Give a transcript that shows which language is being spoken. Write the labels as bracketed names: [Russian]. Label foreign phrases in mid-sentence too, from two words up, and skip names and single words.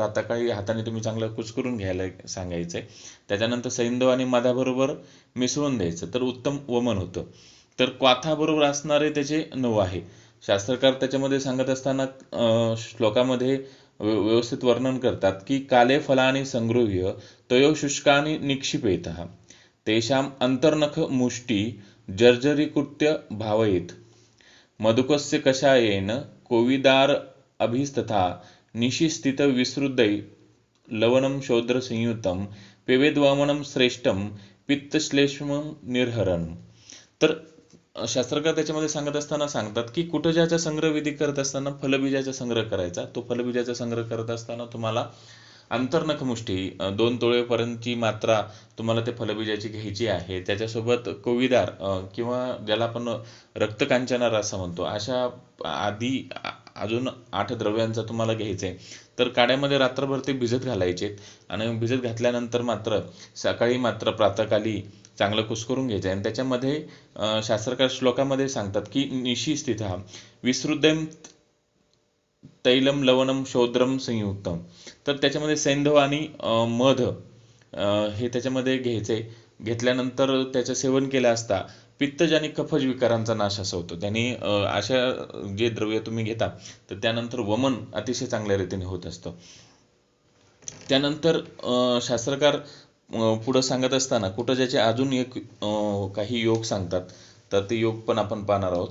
[Marathi] प्रातःकाळी हाताने तुम्ही चांगलं कुस्करून घ्यायला सांगायचं आहे. त्याच्यानंतर सैंधव आणि मधाबरोबर मिसळून द्यायचं, तर उत्तम वमन होतं. तर क्वाथाबरोबर असणारे त्याचे 9 आहे. शास्त्रकार त्याच्यामध्ये सांगत असताना श्लोकामध्ये व्यवस्थित वर्णन करतात की [Sanskrit] काले फलानि संगृह्य तयो शुष्कानि निक्षिपेतः तेषां अंतर्नख मुष्टी जर्जरीकृत्य भावयेत मधुकस्य कषायेन कोविदार अभिस्तथा निशिस्थित विसृदै लवणं शौद्र संयुतं पेवेद्वामनं श्रेष्ठं पित्तश्लेष्मं निर्हरणं. [Marathi] तर शास्त्रकार त्याच्यामध्ये सांगत असताना सांगतात की कुटजाचा संग्रह विधी करत असताना फलबीजाचा संग्रह करायचा. तो फलबीजाचा संग्रह करत असताना तुम्हाला [Sanskrit] अंतर्नख मुष्टी [Marathi] 2 तोळेपर्यंतची मात्रा तुम्हाला ते फलबीजाची घ्यायची आहे. त्याच्यासोबत कोविदार किंवा ज्याला आपण रक्तकांचनार असं म्हणतो, अशा आधी अजून 8 द्रव्यांचा तुम्हाला घ्यायचं आहे. तर काड्यामध्ये रात्रभर ते भिजत घालायचे आणि भिजत घातल्यानंतर मात्र सकाळी मात्र प्रातःकाली चांगलं कुस्करून घ्यायचं आहे. आणि त्याच्यामध्ये शास्त्रकार श्लोकामध्ये सांगतात की [Sanskrit] निशिस्थितः विसृद्धं तैलम लवणम शौद्रम संयुक्तम. [Marathi] तर त्याच्यामध्ये सैंधव आणि मध हे त्याच्यामध्ये घ्यायचे. घेतल्यानंतर त्याचं सेवन केलं असता पित्तज आणि कफज विकारांचा नाश असा होतो. त्यांनी अशा जे द्रव्य तुम्ही घेता तर त्यानंतर वमन अतिशय चांगल्या रीतीने होत असतं. त्यानंतर शास्त्रकार पुढं सांगत असताना कुटजाचे अजून एक काही योग सांगतात, तर ते योग पण आपण पाहणार आहोत.